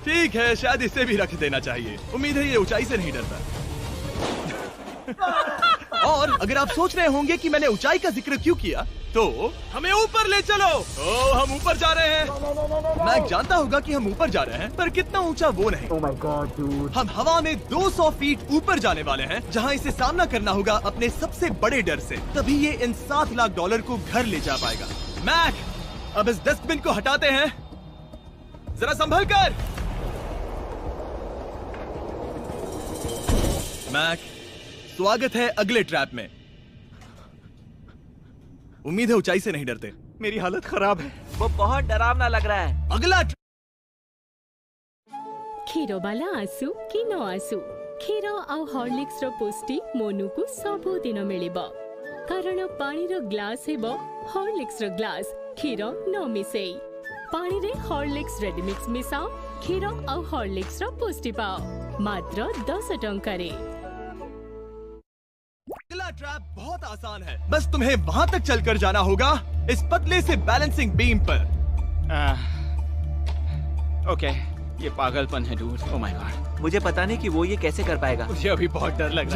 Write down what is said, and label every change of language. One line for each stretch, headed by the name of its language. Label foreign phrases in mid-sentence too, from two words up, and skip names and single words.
Hindi: ठीक है, शायद इसे भी रख देना चाहिए। उम्मीद है ये ऊंचाई से नहीं डरता। और अगर आप सोच रहे होंगे कि मैंने ऊंचाई का जिक्र क्यों किया, तो हमें ऊपर ले चलो। ओ, हम ऊपर जा रहे हैं। मैं जानता होगा कि हम ऊपर जा रहे हैं, पर कितना ऊंचा वो नहीं।
English: Oh my god, dude.
Hindi: हम हवा में 200 फीट ऊपर जाने वाले हैं, जहां इसे सामना करना होगा अपने सबसे बड़े डर से। तभी ये इन 7 लाख डॉलर को घर ले जा पाएगा। मैक, अब इस डस्टबिन को हटाते हैं। जरा संभल कर। मैक, स्वागत है अगले ट्रैप में। उम्मीद है ऊंचाई से नहीं डरते। मेरी हालत खराब है। वो बहुत डरावना लग रहा है। अगला
Odia: କ୍ଷୀରବାଲା ଆସୁ କି ନ ଆସୁ କ୍ଷୀର ଆଉ ହର୍ଲିକ୍ସର ପୁଷ୍ଟି ମନୁକୁ ସବୁଦିନ ମିଳିବ କାରଣ ପାଣିର ଗ୍ଲାସ୍ ହେବ ହର୍ଲିକ୍ସର ଗ୍ଲାସ୍ କ୍ଷୀର ନ ମିଶେଇ ପାଣିରେ ହର୍ଲିକ୍ସ ରେଡିମିକ୍ସ ମିଶାଅ କ୍ଷୀର ଆଉ ହର୍ଲିକ୍ସର ପୁଷ୍ଟି ପାଅ ମାତ୍ର 10 ଟଙ୍କାରେ।
Hindi: अगला ट्रैप बहुत आसान है, बस तुम्हें वहां तक चलकर जाना होगा इस पतले से बैलेंसिंग बीम पर। ओके, ये पागलपन है डूड।
English: Oh my god,
Hindi: मुझे पता नहीं कि वो ये कैसे कर पाएगा। मुझे अभी बहुत डर लग रहा है।